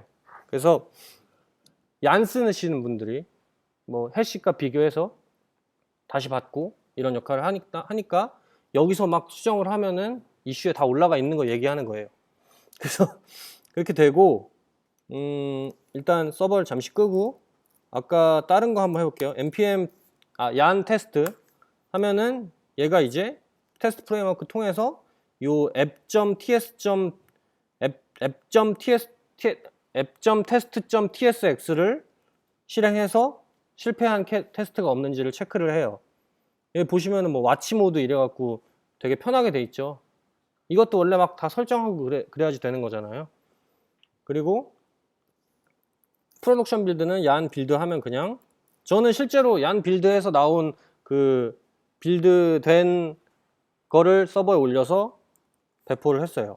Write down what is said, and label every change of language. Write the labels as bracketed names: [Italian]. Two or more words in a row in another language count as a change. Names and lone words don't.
[Korean] 그래서 얀 쓰시는 분들이 뭐 해시과 비교해서 다시 받고 이런 역할을 하니까 여기서 막 수정을 하면은 이슈에 다 올라가 있는 거 얘기하는 거예요. 그래서 그렇게 되고, 일단 서버를 잠시 끄고 아까 다른 거 한번 해볼게요. npm 얀 테스트 하면은 얘가 이제 테스트 프레임워크 통해서 요 app.test.tsx를 실행해서 실패한 테스트가 없는지를 체크를 해요. 여기 보시면은 뭐 와치 모드 이래갖고 되게 편하게 돼 있죠. 이것도 원래 막 다 설정하고 그래야지 되는 거잖아요. 그리고 프로덕션 빌드는 얀 빌드 하면 그냥, 저는 실제로 얀 빌드에서 나온 그 빌드 된 거를 서버에 올려서 배포를 했어요.